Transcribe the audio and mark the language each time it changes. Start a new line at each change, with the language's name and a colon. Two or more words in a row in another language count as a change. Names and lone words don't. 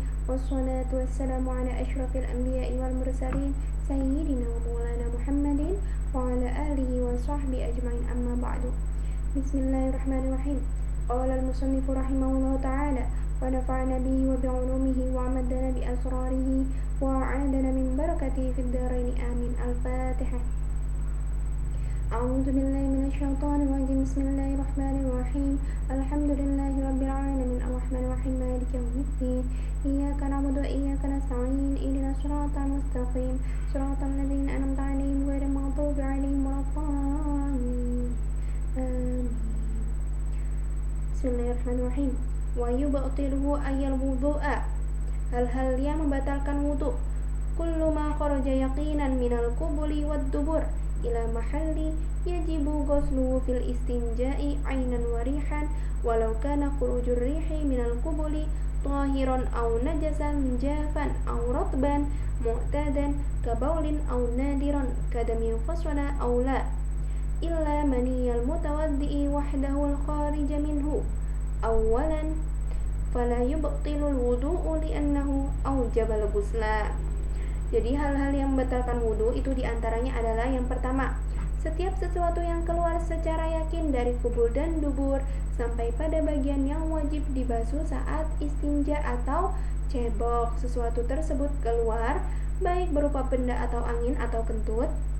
Arabic: والصلاة والسلام على أشرف الأنبياء والمرسلين سيدنا ومولانا محمد وعلى آله وصحبه أجمعين، أما بعد. بسم الله الرحمن الرحيم. قال المصنف رحمه الله تعالى ونفعنا به وبعلومه وأمدنا بأسراره وأعاد علينا من بركاته في الدارين، آمين. الفاتحة. أعوذ بالله من الشيطان الرجيم. بسم الله الرحمن الرحيم. الحمد لله رب العالمين الرحمن الرحيم مالك يوم الدين. إياك نعبد وإياك نستعين. اهدنا الصراط المستقيم صراط الذين أنعمت عليهم غير المغضوب عليهم ولا الضالين. Amin. بسم الله الرحمن الرحيم. ويبطله أي الوضوء,
Indonesian: hal-hal yang membatalkan wudu.
Arabic: كل ما خرج يقينا من القبل والدبر إلى محل يجب غسله في الاستنجاء عينا وريحا ولو كان خروج الريح من القبل طاهرا أو نجسا جافا أو رطبا معتادا كبول أو نادرا كدم فصل أو لا إلا مني المتوضئ وحده الخارج منه أولا فلا يبطل الوضوء لأنه أوجب الغسل.
Indonesian: Jadi hal-hal yang membatalkan wudu itu diantaranya adalah yang pertama, setiap sesuatu yang keluar secara yakin dari kubul dan dubur sampai pada bagian yang wajib dibasuh saat istinja atau cebok. Sesuatu tersebut keluar baik berupa benda atau angin atau kentut.